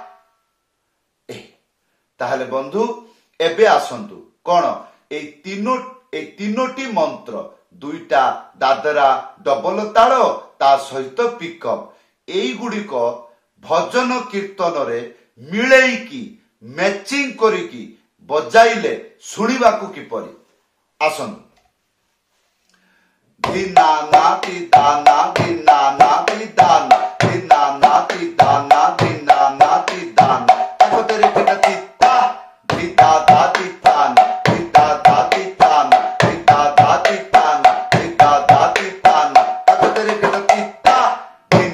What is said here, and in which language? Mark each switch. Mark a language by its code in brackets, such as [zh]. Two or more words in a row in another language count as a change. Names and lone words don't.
[or] ତାହଲେ ବନ୍ଧୁ ଏବେ ଆସନ୍ତୁ କୋନ ଏ ତିନୋଟି ମନ୍ତ୍ର ଦୁଇଟା ଦାଦରା ଡବଲ ତାଲ ତା ସହିତ ପିକଅପ ଏଇ ଗୁଡ଼ି କୁ ଭଜନ କୀର୍ତ୍ତନ ରେ ମିଳେଇକି ମ୍ୟାଚିଂ କରିକି ବଜାଇଲେ ଶୁଣିବା କୁ କିପରି ଆସନ୍ତୁ। दिना नाती दाना दिना नाती दाना दिना नाती दाना दिना नाती दाना ताको तेरे केटा तिता दिता दाती ताना दिता दाती ताना दिता दाती ताना दिता दाती ताना ताको तेरे केटा तिता